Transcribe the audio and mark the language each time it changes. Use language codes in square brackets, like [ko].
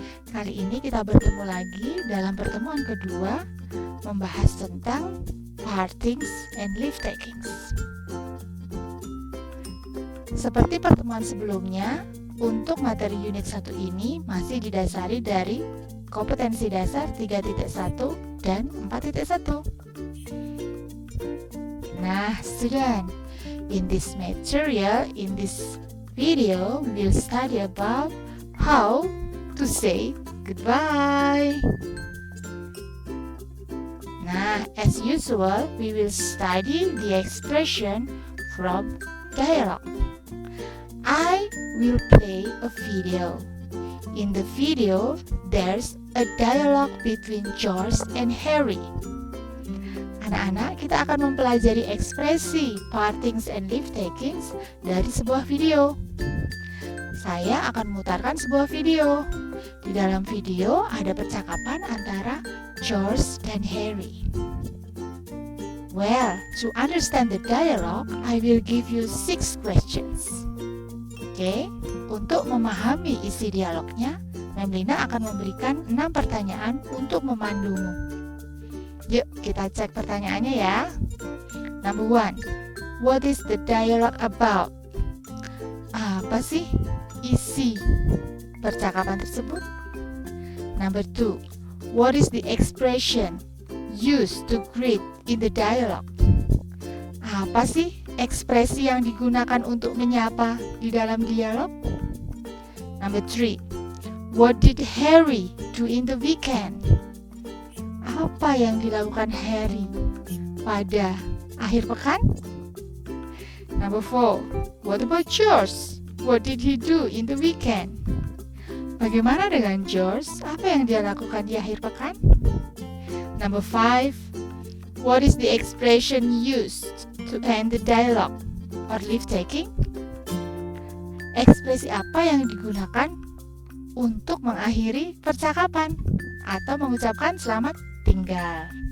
[id] Kali ini kita bertemu lagi dalam pertemuan kedua membahas tentang [en] partings and leave takings. [id] Seperti pertemuan sebelumnya, untuk materi unit 1 ini masih didasari dari kompetensi dasar 3.1 dan 4.1. [en] Nah, student, in this material, in this video, we will study about how to say goodbye. Nah, as usual, we will study the expression from dialogue. I will play a video. In the video, there's a dialogue between George and Harry. [id] Anak-anak, kita akan mempelajari ekspresi [en] partings and leave takings [id] dari sebuah video. Saya akan memutarkan sebuah video. Di dalam video ada percakapan antara George dan Harry. [en] Well, to understand the dialogue, I will give you 6 questions. [id] Oke, untuk memahami isi dialognya, Memlina akan memberikan 6 pertanyaan untuk memandumu. Yuk, kita cek pertanyaannya ya. [en] Number 1, what is the dialogue about? [id] Apa sih isi percakapan tersebut? [en] Number 2, what is the expression used to greet in the dialogue? [id] Apa sih ekspresi yang digunakan untuk menyapa di dalam dialog? [en] Number 3, what did Harry do in the weekend? [id] Apa yang dilakukan Harry pada akhir pekan? [en] Number 4, what about George? What did he do in the weekend? [id] Bagaimana dengan George? Apa yang dia lakukan di akhir pekan? [en] Number 5, what is the expression used to end the dialogue or leave taking? [id] Ekspresi apa yang digunakan untuk mengakhiri percakapan atau mengucapkan selamat tinggal?